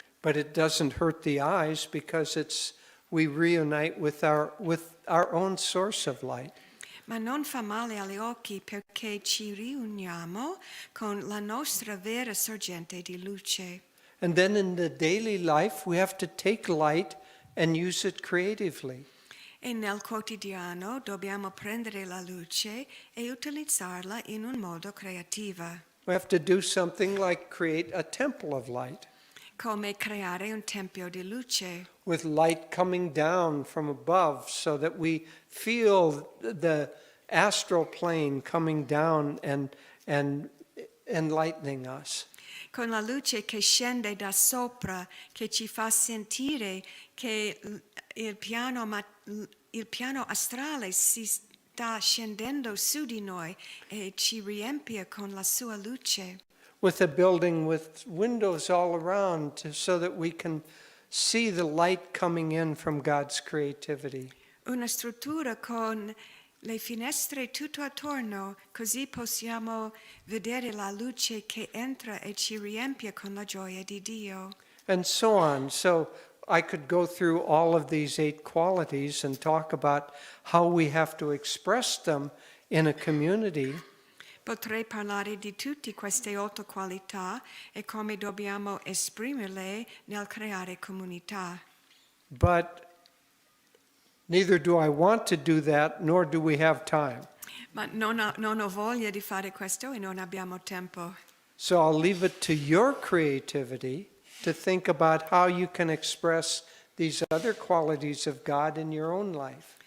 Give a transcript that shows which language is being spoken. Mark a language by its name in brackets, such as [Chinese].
[English] But it doesn't hurt the eyes because we reunite with our own source of light. [Italian] Ma non fa male agli occhi perché ci riuniamo con la nostra vera sorgente di luce. [English] And then in the daily life we have to take light and use it creatively. [Italian] E nel quotidiano dobbiamo prendere la luce e utilizzarla in un modo creativo, [English] We have to do something like create a temple of light, [Italian] come creare un tempio di luce, [English] with light coming down from above so that we feel the astral plane coming down and enlightening us. [Italian] con la luce che scende da sopra, che ci fa sentire che il piano astrale si sta scendendo su di noi e ci riempie con la sua luce. [English] With a building with windows all around so that we can see the light coming in from God's creativity. [Italian] Una struttura con le finestre tutto attorno, così possiamo vedere la luce che entra e ci riempie con la gioia di Dio. [English] And so on. So I could go through all of these 8 qualities and talk about how we have to express them in a community. [Italian] Potrei parlare di tutte queste 8 qualità e come dobbiamo esprimerle nel creare comunità. [English] But neither do I want to do that, nor do we have time. [Italian] Ma non ho voglia di fare questo e non abbiamo tempo. [English] So I'll leave it to your creativity to think about how you can express these other qualities of God in your own life.